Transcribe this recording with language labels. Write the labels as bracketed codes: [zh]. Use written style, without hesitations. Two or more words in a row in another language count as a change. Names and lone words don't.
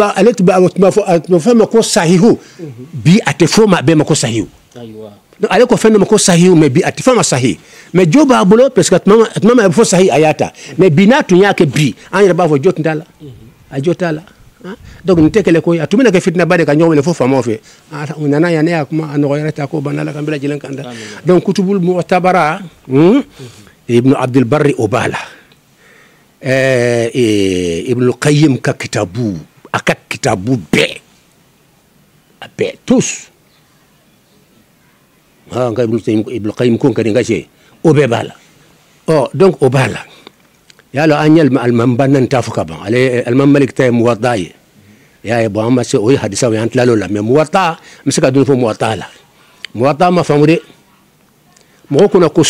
[bm] b'a fɔ fɛn ma ko sahihu bi a tɛ fɔ ma bɛɛ ma ko sahihu donc ale ko fɛn dɔ ma ko sahihu mais bi a tɛ fɔ ma sahi mais jo b'a bolo [fr] parce que [bm] tuma min a bɛ fɔ sahi a y'a ta mais bi n'a tun y'a kɛ bi an yɛrɛ b'a fɔ jo tun t'a la a jo t'a la donc nin tɛ kɛlɛ ko ye a tun bɛna kɛ fitinaba de ka ɲɔgɔn minɛ fo faamaw fɛ u nana yan ne y'a kuma a nɔgɔyara ta ko banna la ka n bɛɛ lajɛlen kan da donc kutubul mu'tabara ibnu abdulbari o b'a la ibn qayyim ka kitabu a ka kitabu bɛɛ a bɛɛ tous n ka ibn qayyim ko n ka nin ka se o bɛɛ b'a la donc o b'a la y'a lɔ an ye alimamiba naani t'a fɔ ka ban ale alimami malik ta ye muwatta ye i y'a ye bon an ma se o ye hadisaw ye an tilal'o la mais muwatta n bɛ se ka dɔɔni fɔ muwatta la muwata ma faamu de mɔgɔ kunna ko